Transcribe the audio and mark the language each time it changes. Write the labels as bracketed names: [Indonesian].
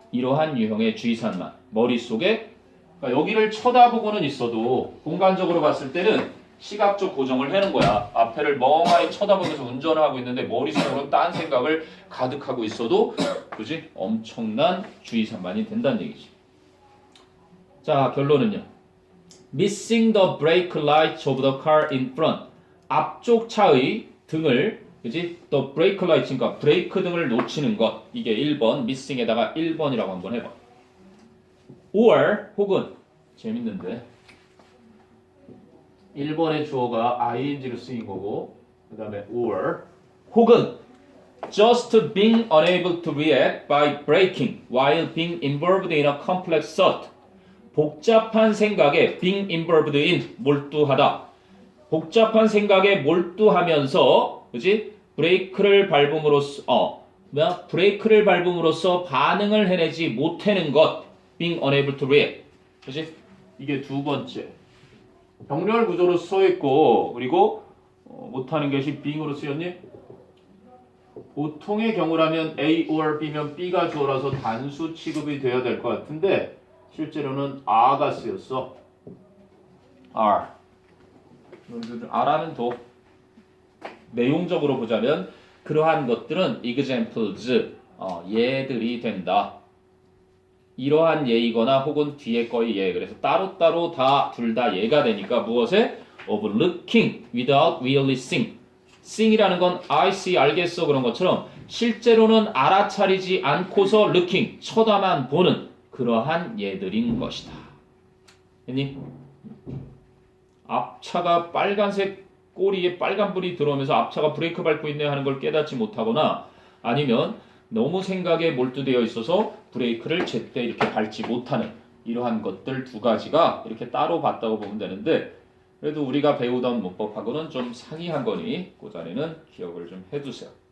[Korean] 이러한 유형의 주의 산만. 머릿속에, 그러니까 여기를 쳐다보고는 있어도 공간적으로 봤을 때는 시각적 고정을 해는 거야. 앞에를 멍하니 쳐다보면서 운전을 하고 있는데 머릿속으로는 딴 생각을 가득하고 있어도 그지? 엄청난 주의 산만이 된다는 얘기지. 자, 결론은요. [English] Missing the brake light of the car in front. [Korean] 앞쪽 차의 등을, 그지? [English] The brake light, [Korean] 그러니까 브레이크 등을 놓치는 것. 이게 1번, missing에다가 1번이라고 한번 해봐. or, 혹은, 재밌는데. 1번의 주어가 ing로 쓰인 거고, 그 다음에 or, 혹은 [English] just being unable to react by braking while being involved in a complex thought. [Korean] 복잡한 생각에 being involved in, 몰두하다. 복잡한 생각에 몰두하면서, 그지? 브레이크를 밟음으로써, 브레이크를 밟음으로써 반응을 해내지 못하는 것. [English] being unable to react. [Korean] 그지? 이게 두 번째. 병렬 구조로 써있고, 그리고 못하는 것이 being으로 쓰였니? 보통의 경우라면 A or B면 B가 주어라서 단수 취급이 되어야 될 것 같은데 실제로는 R가 쓰였어. R. R라는 도. 내용적으로 보자면 그러한 것들은 examples, 예들이 된다. 이러한 예이거나 혹은 뒤에 거의 예. 그래서 따로따로 다 둘 다 예가 되니까 무엇에? [English] of looking without really seeing. [Korean] seeing이라는 건 [English] I see [Korean] 알겠어 그런 것처럼 실제로는 알아차리지 않고서 looking 쳐다만 보는 그러한 예들인 것이다. 됐니? 앞차가 빨간색 꼬리에 빨간불이 들어오면서 앞차가 브레이크 밟고 있네 하는 걸 깨닫지 못하거나 아니면 너무 생각에 몰두되어 있어서 브레이크를 제때 이렇게 밟지 못하는 이러한 것들 두 가지가 이렇게 따로 봤다고 보면 되는데 그래도 우리가 배우던 문법하고는 좀 상이한 거니 그 자리는 기억을 좀 해두세요.